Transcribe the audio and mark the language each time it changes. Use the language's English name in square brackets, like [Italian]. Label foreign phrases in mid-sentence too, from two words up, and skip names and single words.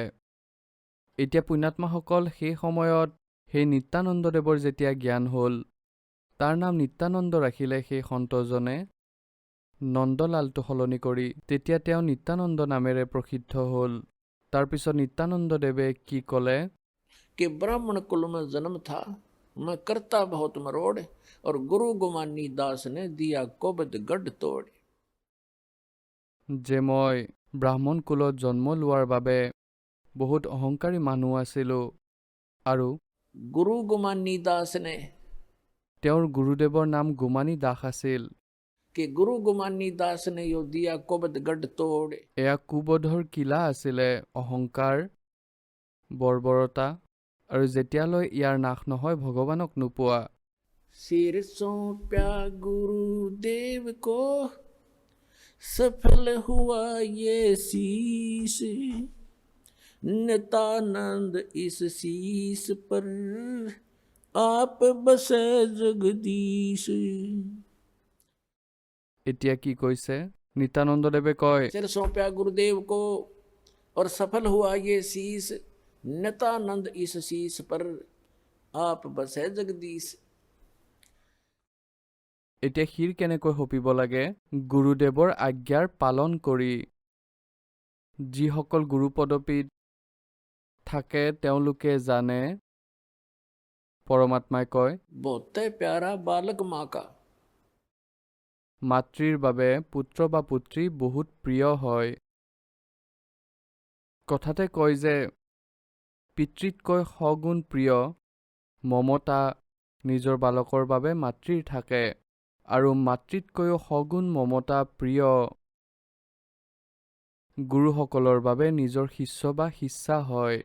[Assamese] এতিয়া পুণ্যাত্মাসকল, সেই সময়ত সেই নিত্যানন্দদেৱৰ যেতিয়া জ্ঞান হ'ল, তাৰ নাম নিত্যানন্দ ৰাখিলে সেই সন্তজনে, নন্দলালটো সলনি কৰি। তেতিয়া তেওঁ নিত্যানন্দ নামেৰে প্ৰসিদ্ধ হ'ল। তাৰপিছত নিত্যানন্দদেৱে কি ক'লে, [Hindi] कि ब्राह्मण कुल में जन्म था, मैं करता बहुत मरोड़, और गुरु गुमानी दास ने दिया कोबद गढ़ तोड़। [Assamese] যে মই ব্ৰাহ্মণ কুলত জন্ম লোৱাৰ বাবে বহুত অহংকাৰী মানুহ আছিলোঁ, আৰু [Hindi] गुरु गुमानी दास ने, [Assamese] তেওঁৰ গুৰুদেৱৰ নাম গুমানী দাস আছিল। [Hindi] कि गुरु गुमानी दास ने यो दिया कोबद गढ़ तोड़। [Assamese] এয়া কুবধৰ কিলা আছিলে, অহংকাৰ, বৰ্বৰতা, আৰু যেতিয়ালৈ ইয়াৰ নাশ নহয় ভগৱানক নোপোৱা। [Hindi] सिर सौंप्या गुरुदेव को, सफल हुआ ये शीश, नितानंद इस शीश पर आप बसे जगदीश। [Assamese] এতিয়া কি কৈছে, নিত্যানন্দদেৱে কয়, [Hindi] सिर सौंप्या गुरुदेव को और सफल हुआ ये शीश, नितानंद इस शीश पर आप बसे जगदीश। [Assamese] এতিয়া শিৰ কেনেকৈ সঁপিব লাগে, গুৰুদেৱৰ আজ্ঞাৰ পালন কৰি। যিসকল গুৰুপদপীত থাকে তেওঁলোকে জানে, পৰমাত্মাই কয়, [Hindi] बहुत प्यारा बालक माँ का। [Assamese] মাতৃৰ বাবে পুত্ৰ বা পুত্ৰী বহুত প্ৰিয় হয়। কথাতে কয় যে পিতৃতকৈ সগুণ প্ৰিয় মমতা নিজৰ বালকৰ বাবে মাতৃৰ থাকে, আৰু মাতৃতকৈও সগুণ মমতা প্ৰিয় গুৰুসকলৰ বাবে নিজৰ শিষ্য বা শিষ্যা হয়।